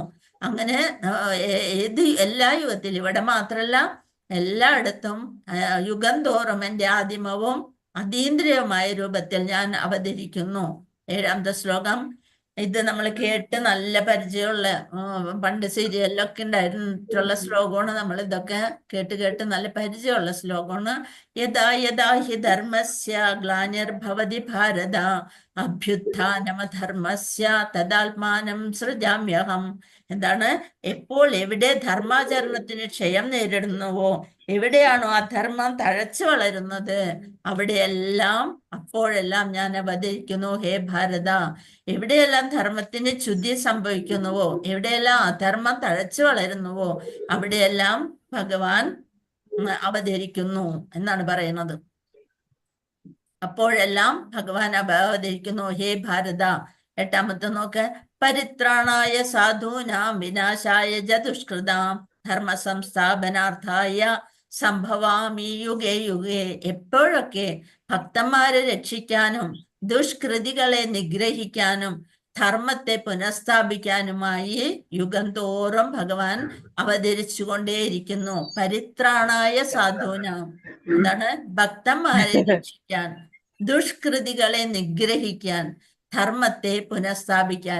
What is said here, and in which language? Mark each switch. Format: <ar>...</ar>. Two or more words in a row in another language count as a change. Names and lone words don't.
<ml>അങ്ങനെ എല്ലാ യുഗത്തിലും, ഇവിടെ മാത്രല്ല എല്ലായിടത്തും യുഗം തോറും എൻ്റെ ആദിമവും അതീന്ദ്രിയവുമായ രൂപത്തിൽ ഞാൻ അവതരിക്കുന്നു. 7ാമത്തെ ശ്ലോകം. ഇത് നമ്മൾ കേട്ട് നല്ല പരിചയമുള്ള, പണ്ട് സീരിയലിലൊക്കെ ഉണ്ടായിട്ടുള്ള ശ്ലോകമാണ്. നമ്മൾ ഇതൊക്കെ കേട്ട് നല്ല പരിചയമുള്ള ശ്ലോകമാണ്.</ml> <sa>യഥാ യഥാ ഹി ധർമ്മസ്യ ഗ്ലാനിർഭവതി ഭാരത അഭ്യുത്ഥാനമധർമ്മസ്യ തദാത്മാനം സൃജാമ്യഹം.</sa> <ml>എന്താണ്? എപ്പോൾ എവിടെ ധർമാചരണത്തിന് ക്ഷയം നേരിടുന്നുവോ, എവിടെയാണോ ആ ധർമ്മം തഴച്ചു വളരുന്നത്, അപ്പോഴെല്ലാം ഞാൻ അവതരിക്കുന്നു. ഹേ ഭാരത, എവിടെയെല്ലാം ധർമ്മത്തിന് ച്യുതി സംഭവിക്കുന്നുവോ, എവിടെയെല്ലാം അധർമ്മം തഴച്ചു വളരുന്നുവോ, അവിടെയെല്ലാം ഭഗവാൻ അവതരിക്കുന്നു എന്നാണ് പറയുന്നത്. അപ്പോഴെല്ലാം ഭഗവാൻ അവതരിക്കുന്നു. ഹേ ഭാരത. 8ാമത്തെ നോക്ക്.</ml> <sa>പരിത്രാണായ സാധൂനാം വിനാശായ ദുഷ്കൃതാം ധർമ്മ സംസ്ഥാപനാർത്ഥായ സംഭവാമി യുഗേ യുഗേ.</sa> <ml>എപ്പോഴൊക്കെ ഭക്തന്മാരെ രക്ഷിക്കാനും ദുഷ്കൃതികളെ നിഗ്രഹിക്കാനും ധർമ്മത്തെ പുനഃസ്ഥാപിക്കാനുമായി യുഗം തോറും ഭഗവാൻ അവതരിച്ചു കൊണ്ടേയിരിക്കുന്നു.</ml> <sa>പരിത്രാണായ സാധൂനാം,</sa> <ml>എന്താണ്? ഭക്തന്മാരെ രക്ഷിക്കാൻ, ദുഷ്കൃതികളെ നിഗ്രഹിക്കാൻ, ധർമ്മത്തെ പുനഃസ്ഥാപിക്കാൻ.</ml>